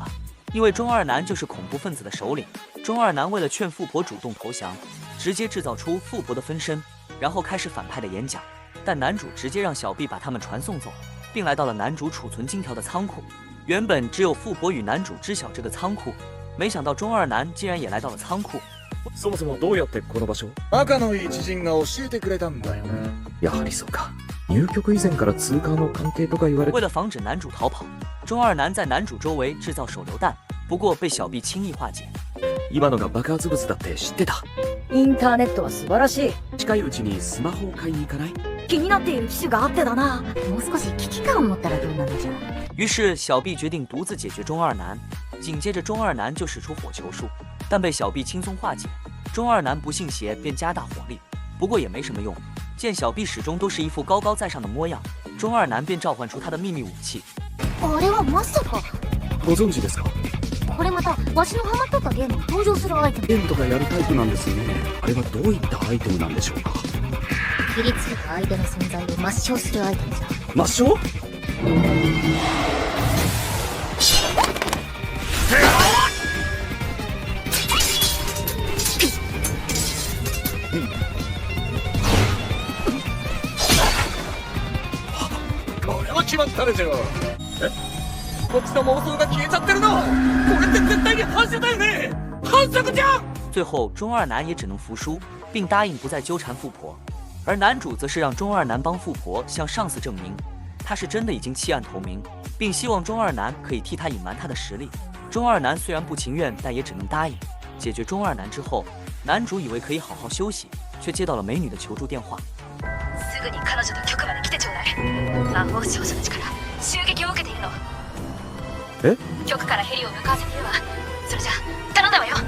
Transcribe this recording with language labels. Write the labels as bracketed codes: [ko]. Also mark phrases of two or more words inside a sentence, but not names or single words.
[zh] 因为中二男就是恐怖分子的首领。中二男为了劝富婆主动投降，直接制造出富婆的分身，然后开始反派的演讲。但男主直接让小 B 把他们传送走，并来到了男主储存金条的仓库。原本只有富婆与男主知晓这个仓库，没想到中二男竟然也来到了仓库。 [ja] そもそもどうやってこの場所？仲のいい知人が教えてくれたんだよね。やはりそうか。入局以前から通過の関係とか言われ。 [zh] 为了防止男主逃跑，中二男在男主周围制造手榴弹，不过被小 B 轻易化解。 [ja] 今のが爆発物だって知ってた。インターネットは素晴らしい。近いうちにスマホを買いに行かない？気になっている機種があってだな。もう少し危機感を持ったらどうなのじゃ。 [zh] 于是小 B 决定独自解决中二男。紧接着中二男就使出火球术，但被小 B 轻松化解。中二男不信邪，便加大火力，不过也没什么用。见小 B 始终都是一副高高在上的模样，中二男便召唤出他的秘密武器。 [ja] あれはまさか。ご存知ですか？これまたわしのハマっとったゲームに登場するアイテム。ゲームとかやるタイプなんですね。あれはどういったアイテムなんでしょうか？切りつけた相手の存在を抹消するアイテムじゃ。抹消？これは決まったでしょ。え？こっちの妄想が消えちゃってるの。これって絶対に反射だよね。反則じゃん。 [zh] 最后，中二男也只能服输，并答应不再纠缠富婆。而男主则是让中二男帮富婆向上司证明，他是真的已经弃暗投明，并希望中二男可以替他隐瞒他的实力。中二男虽然不情愿，但也只能答应。解决中二男之后，男主以为可以好好休息，却接到了美女的求助電話。 [ja] すぐに彼女の局まで来てちょうだい。魔法少女たちから襲撃を受けているの。え？局からヘリを向かわせているわ。それじゃ頼んだわよ。